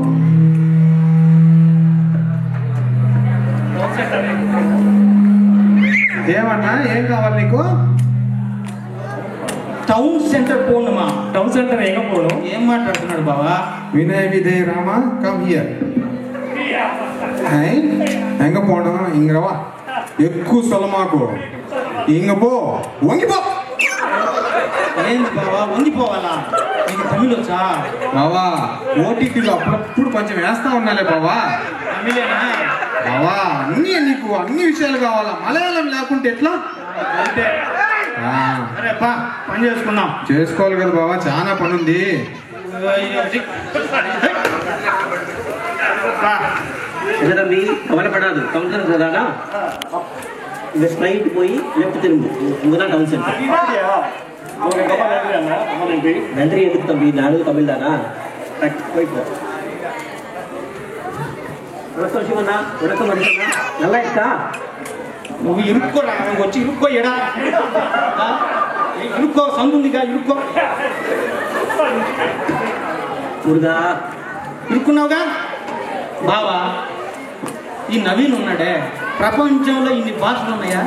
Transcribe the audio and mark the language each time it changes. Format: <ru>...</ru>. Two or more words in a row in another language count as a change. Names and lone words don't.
<te>ఏమన్నా ఏం కావాలి నీకు?</te> <en>town centre</en> <te>పోనుమా.</te> <en>town centre</en> <te>ఎங்க పోను? ఏం మాట్లాడుతున్నాడు బావా?</te> <en>Vinay Vijay Rama come here.</en> <ta>எங்க போனோம்? இங்க வா.</ta> <te>ఎక్కువ సొలమాకు.</te> <ta>இங்க போ,</ta> <te>వంగిపో. ఏంది బావా వంగిపోవాలా? నీకు తమిళ వచ్చా బావా? ఓటీటీలో అప్పుడప్పుడు కొంచెం వేస్తా ఉన్నాలే బావా. తమిళేనా బావా? నీకు అన్ని విషయాలు కావాలా, మలయాళం లేకుంటే ఎట్లా? సరే పా పని చేసుకుందాం. చేసుకోవాలి కదా బావా, చాలా పని ఉంది.</te> <ta>என்ன தம்பி கவலைப்படாது,</ta> <en>town centre</en> <ta>தானா? இந்த ஸ்ட்ரைட் போய் லெஃப்ட் திரும்பு, இங்கதான்</ta> <en>town centre.</en> <ta>நன்றி எதுக்கு தம்பி, நானும் தமிழ் தானா? போயிட்டு வணக்கம் சிவண்ணா. வணக்கம் மனுஷண்ணா, நல்லா இருக்கா?</ta> <te>నువ్వు ఇరుక్కోరా, వచ్చి ఇరుక్కో. ఎడా ఇరుక్కో, సందుందిగా ఇరుక్కో. మురుగా ఇరుక్కున్నావుగా బావా. ఈ నవీన్ ఉన్నాడే, ప్రపంచంలో ఇన్ని భాషలు ఉన్నాయా?</te>